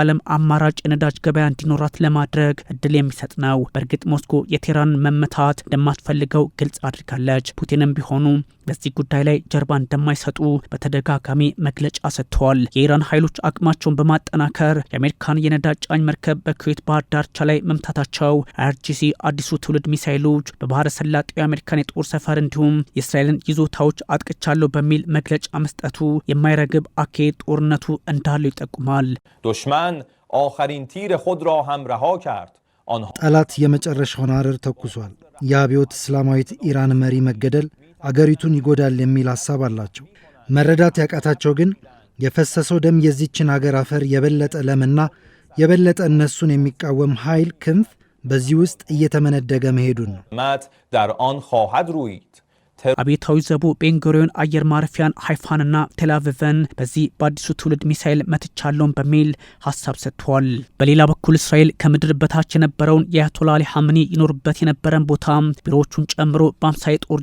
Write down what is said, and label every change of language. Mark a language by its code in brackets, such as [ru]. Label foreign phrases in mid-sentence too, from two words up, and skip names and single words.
[am] ዓለም አማራጭ የነዳጅ ገበያ እንዲኖራ ለማድረግ እድል የሚሰጥ ነው። በእርግጥ ሞስኮ የቴህራን መመታት እንደማትፈልገው ግልጽ አድርጋለች። ፑቲንም ቢሆኑ በዚህ ጉዳይ ላይ ጀርባ እንደማይሰጡ በተደጋጋሚ መግለጫ ሰጥተዋል። የኢራን ኃይሎች አቅማቸውን በማጠናከር የአሜሪካን የነዳጅ ጫኝ መርከብ በኩዌት ባህር ዳርቻ ላይ መምታታቸው፣ IRGC አዲሱ ትውልድ ሚሳይሎች በባህረ ሰላጤው የአሜሪካን የጦር ሰፈር እንዲሁም የእስራኤልን ይዞታዎች አጥቅቻለሁ በሚል መግለጫ መስጠቱ የማይረግብ አካሄድ ጦርነቱ እንዳለው ይጠቁማል። [fa] آخرین تیر خود را هم رها کرد. [am] ጠላት የመጨረሻውን አረር ተኩሷል። የአብዮት እስላማዊት ኢራን መሪ መገደል አገሪቱን ይጎዳል የሚል ሐሳብ አላቸው። መረዳት ያቃታቸው ግን የፈሰሰው ደም የዚችን አገር አፈር የበለጠ ለምና የበለጠ እነሱን የሚቃወም ኃይል ክንፍ በዚህ ውስጥ እየተመነደገ መሄዱን ነው። [fa] در آن خواهد روید. [am] አብዮታዊ ዘቡ ቤንጎሪዮን አየር ማረፊያን ሃይፋንና ቴልአቪቭን በዚህ በአዲሱ ትውልድ ሚሳኤል መትቻለውን በሚል ሀሳብ ሰጥቷል። በሌላ በኩል እስራኤል ከምድር በታች የነበረውን የአያቶላ አሊ ሐምኒ ይኖሩበት የነበረን ቦታ ቢሮዎቹን ጨምሮ በ50 የጦር